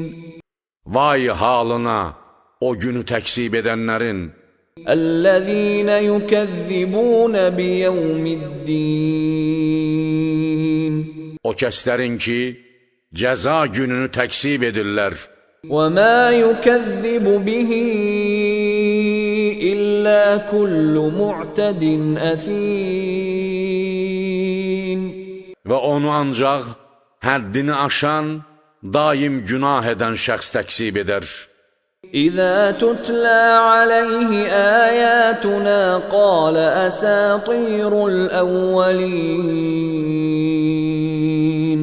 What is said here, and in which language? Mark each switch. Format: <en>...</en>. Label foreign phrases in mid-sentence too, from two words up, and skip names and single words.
<az>Vay halına, o günü təksib edənlərin.</az> <ar>الذين يكذبون بيوم الدين.</ar> <az>O kəslərin ki, cəza gününü təksib edirlər.</az> <ar>وَمَا يُكَذِّبُ بِهِ إِلَّا كُلُّ مُعْتَدٍ أَثِيمٍ.</ar> <az>Və onu ancaq həddini aşan, daim günah edən şəxs təksib edər.</az> <ar>إذا تتلى عليه آياتنا قال أساطير الأولين.</ar>